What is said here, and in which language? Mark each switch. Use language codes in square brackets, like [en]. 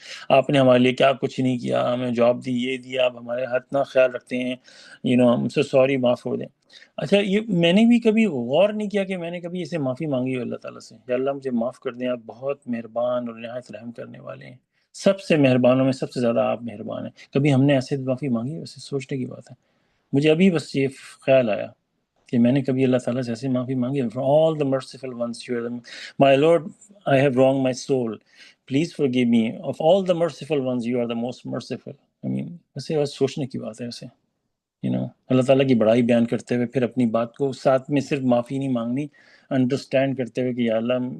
[ur] آپ نے ہمارے لیے کیا کچھ نہیں کیا، ہمیں جاب دی، یہ دیا، آپ ہمارے اتنا خیال رکھتے ہیں، ہم سے سوری، معاف ہو دیں۔ اچھا، یہ میں نے بھی کبھی غور نہیں کیا کہ میں نے کبھی اسے معافی مانگی ہو اللہ تعالیٰ سے، یا اللہ مجھے معاف کر دیں، آپ بہت مہربان اور نہایت رحم کرنے والے ہیں، سب سے مہربانوں میں سب سے زیادہ آپ مہربان ہیں۔ کبھی ہم نے ایسے معافی مانگی؟ ویسے سوچنے کی بات ہے، مجھے ابھی بس یہ خیال آیا کہ میں نے کبھی اللہ تعالیٰ سے ایسی معافی مانگی ہے۔ [en] For all the merciful ones, you are my Lord, I have wronged my soul, please forgive me. Of all the merciful ones, you are the most merciful. [ur] ویسے بس سوچنے کی بات ہے ویسے، اللہ تعالیٰ کی بڑائی بیان کرتے ہوئے پھر اپنی بات کو ساتھ میں صرف معافی نہیں مانگنی، انڈرسٹینڈ کرتے ہوئے کہ یا اللہ